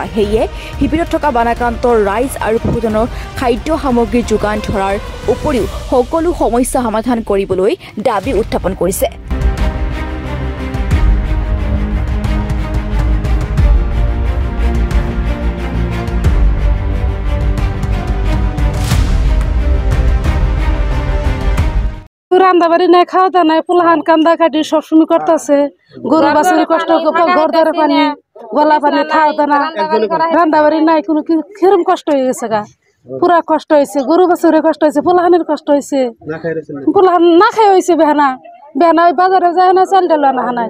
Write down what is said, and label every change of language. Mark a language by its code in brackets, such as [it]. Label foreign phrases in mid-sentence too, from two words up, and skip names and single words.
[as] সেয়ে শিবিৰত থকা বানাক্ৰান্ত ৰাইজ আৰু পশুধনৰ খাদ্য সামগ্ৰী যোগান ধৰাৰ উপৰিও সকলো সমস্যা সমাধান কৰিবলৈ দাবী উত্থাপন কৰিছে। [bn] রান্দাবাড়ি নাই, খাওয়া দাওয়া নাই, পোলাহান কান্দা কাটি সবসময় করতেছে। গরু বাছুর কষ্ট, ঘর দ্বারে পানি, গলা পানি, খাওয়া দাওয়া, রান্দাবাড়ি নাই, কোনো কিরম কষ্ট হয়ে গেছে গা, পুরা কষ্ট হয়েছে। গরু বাছুরের কষ্ট হয়েছে, পোলাহানের কষ্ট হয়েছে, পোলাহান না খাই হয়েছে বেহানা বেহানা ওই বাজারে যায় না, চাল ডাল আনা নাই,